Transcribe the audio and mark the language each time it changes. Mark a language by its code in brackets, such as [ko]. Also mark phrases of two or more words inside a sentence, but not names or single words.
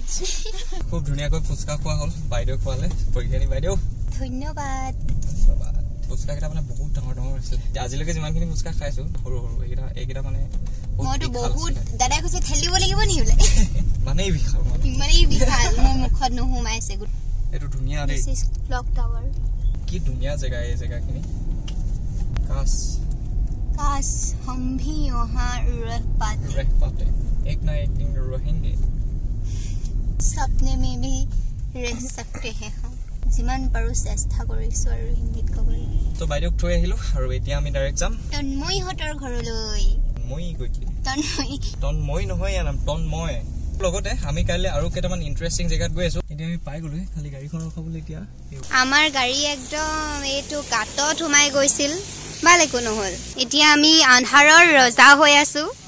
[as] খুব ধুনীয়াকৈ ফুচকা খোৱা হ'ল বাইদেউ খোৱালে প্ৰজ্ঞানী বাইদেউ ধন্যবাদ ফুচকা কেইটা মানে বহুত ডাঙৰ ডাঙৰ আছিলে আজিলৈকে যিমানখিনি ফুচকা খাইছো সৰু সৰু এইকেইটা মানে মইতো বহুত দাদাই কৈছে খেলিব লাগিব নি বোলে মানেই বিশাল মোৰ মুখত নোসোমাইছে এইটো ধুনীয়া দেই ক্লক টাৱাৰ কি ধুনীয়া জেগা এই জেগাখিনি [hi] काश हम भी यहाँ रह पाते एक ना एक दिन रहेंगे सपने में भी रह सकते हैं हम जिमान [as] पारो চেষ্টা কৰিছো আৰু হিন্দীত ক'বলৈ তো বাইদেউক থৈ আহিলো আৰু এতিয়া আমি ডাইৰেক্ট যাম তন্ময় হতৰ ঘৰলৈ মই গৈছিলি তন্ময় নহয় নাম তন্ময় লগতে আমি কাইলে আৰু কেটামান ইন্টাৰেষ্টিং জেগাত গৈ আছো এতিয়া আমি পাই গলো খালি গাড়ীখন ৰখাবলৈ এতিয়া আমাৰ গাড়ী একদম এইটো কাটত সোমাই গৈছিল ভালে কোনো নহল এতিয়া আমি আন্ধাৰৰ ৰজা হৈ আছো